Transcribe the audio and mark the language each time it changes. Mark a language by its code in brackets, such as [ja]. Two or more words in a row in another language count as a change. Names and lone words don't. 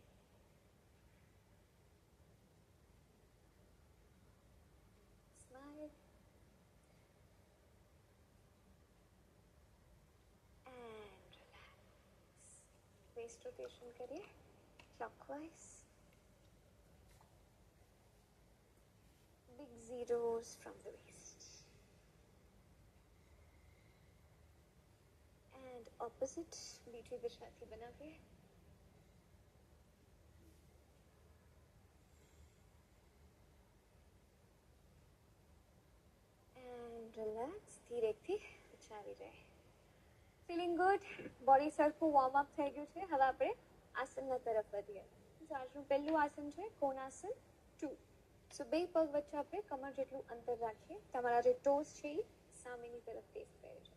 [en] Smile and relax. waist rotation [gu] કરીએ ક્લોકવાઇઝ. [en] Big zeros from the waist. And opposite [gu] બીજી દિશાથી બનાવીએ. [en] And relax. [gu] ધીરેથી ઊંચા આવી જાય. [en] Feeling good. [gu] બોડી સરખું [en] warm up [gu] થઈ ગયું છે. હવે આપણે આસનના તરફ વધીએ. આજનું પહેલું આસન છે કોણાસન 2. સો બે પગ વચ્ચે આપણે કમર જેટલું અંતર રાખીએ. તમારા જે ટોસ છે એ સામેની તરફ ફેસ કરે છે.